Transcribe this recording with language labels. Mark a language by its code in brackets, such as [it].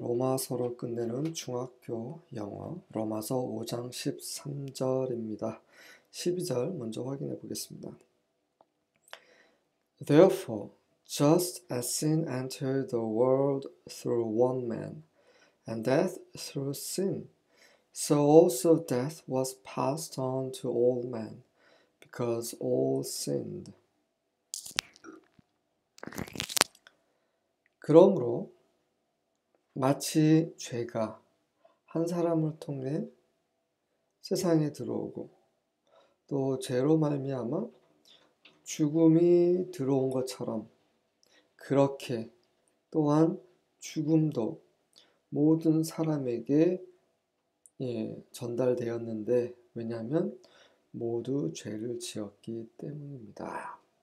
[ko] 로마서로 끝내는 중학교 영어 로마서 5장 13절입니다. 12절 먼저 확인해 보겠습니다. [en] Therefore, just as sin entered the world through one man, and death through sin, so also death was passed on to all men, because all sinned. [ko] 그러므로 마치 죄가 한 사람을 통해 세상에 들어오고 또 죄로 말미암아 죽음이 들어온 것처럼 그렇게 또한 죽음도 모든 사람에게 전달되었는데 왜냐하면 모두 죄를 지었기 때문입니다.